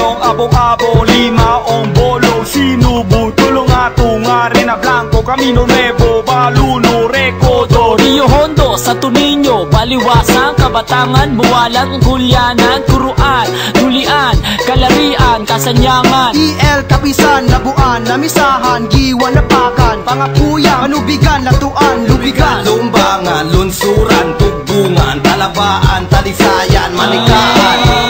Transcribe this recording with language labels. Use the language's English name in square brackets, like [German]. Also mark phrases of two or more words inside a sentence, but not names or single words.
[Chavacano] Abo-abo, Lima, Ombolo, Sinubu, Tulong Atunga, Rena Blanco, Camino Nuevo, Baluno, Recodo, Rio Hondo, Santo Niño, Baliwasan, Kabatangan, Buwalang, Gulyanan, Turuan, Tulian, Kalarian, Kasanyangan, EL, Kapisan, Labuan, Namisahan, Giwan, Napakan, Pangapuyan, Manubigan, Latuan, Lubigan, Lumbangan, Lunsuran, Tugbungan, Talabaan, Talisayan, Manikaan,